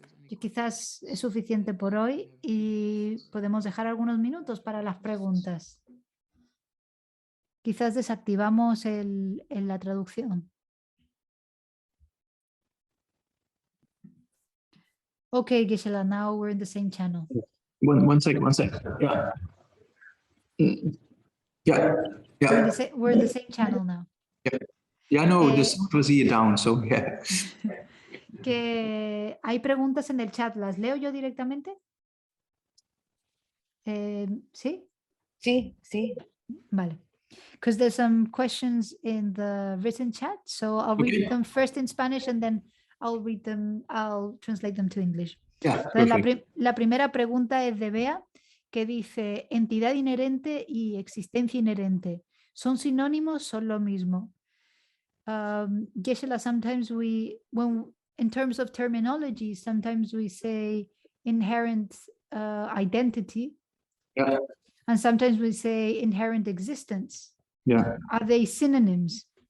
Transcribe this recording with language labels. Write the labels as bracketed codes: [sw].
[es] Y quizás es suficiente por hoy y podemos dejar algunos minutos para las preguntas. Quizás desactivamos la traducción. [en] Okay, Gisela, now we're in the same channel. One second. Yeah. Yeah. We're in the same channel now. Yeah, no, the sound was here down, so yeah. [es] Que hay preguntas en el chat, ¿las leo yo directamente? ¿Sí? Sí. Vale. [en] Because there's some questions in the written chat, so I'll read them first in Spanish and then I'll translate them to English. Yeah, [es] Entonces, la primera pregunta es de Bea, que dice, entidad inherente y existencia inherente, ¿son sinónimos? ¿Son lo mismo? [en] Geshe-la, sometimes in terms of terminology, sometimes we say inherent identity, Yeah. and sometimes we say inherent existence. Yeah. Are they synonyms?